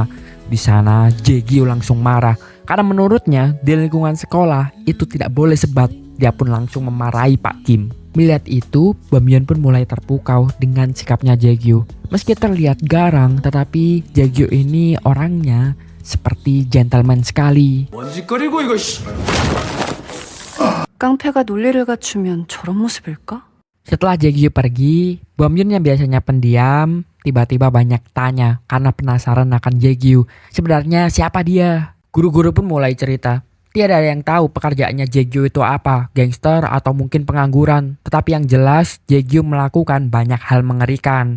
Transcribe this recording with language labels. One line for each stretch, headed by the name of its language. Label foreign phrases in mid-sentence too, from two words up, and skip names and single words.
Indonesian: Di sana Jaegyu langsung marah karena menurutnya di lingkungan sekolah itu tidak boleh sebat. Dia pun langsung memarahi Pak Kim. Melihat itu, Bom Yun pun mulai terpukau dengan sikapnya Jaegyu. Meski terlihat garang, tetapi Jaegyu ini orangnya seperti gentleman sekali.
Korean: 먼지거리고 이거 씨. 깡패가 논리를 갖추면 저런 모습일까?
Indonesian: Setelah Jaegyu pergi, Bom Yun yang biasanya pendiam tiba-tiba banyak tanya karena penasaran akan Jaegyu. Sebenarnya siapa dia? Guru-guru pun mulai cerita. Tiada yang tahu pekerjaannya Jaegyu itu apa, gangster atau mungkin pengangguran. Tetapi yang jelas Jaegyu melakukan banyak hal mengerikan.